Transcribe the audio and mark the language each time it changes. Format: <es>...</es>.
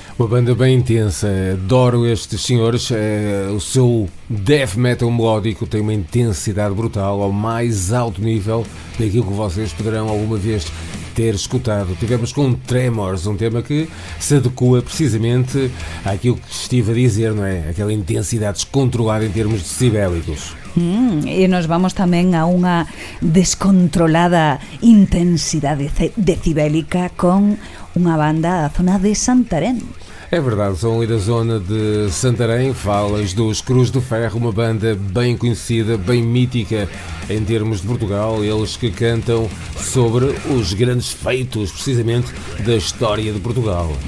<pt>Uma banda bem intensa, adoro estes senhores, o seu death metal melódico tem uma intensidade brutal, ao mais alto nível daquilo que vocês poderão alguma vez ter escutado. Tivemos com Tremors, um tema que se adequa precisamente àquilo que estive a dizer, não é? Aquela intensidade descontrolada em termos decibélicos.</pt> <gl>E nos vamos tamén a unha descontrolada intensidade decibélica con unha banda da zona de Santarém.</gl> <pt>É verdade, são ali da zona de Santarém, falas dos Cruz de Ferro, uma banda bem conhecida, bem mítica em termos de Portugal, eles que cantam sobre os grandes feitos, precisamente, da história de Portugal.</pt>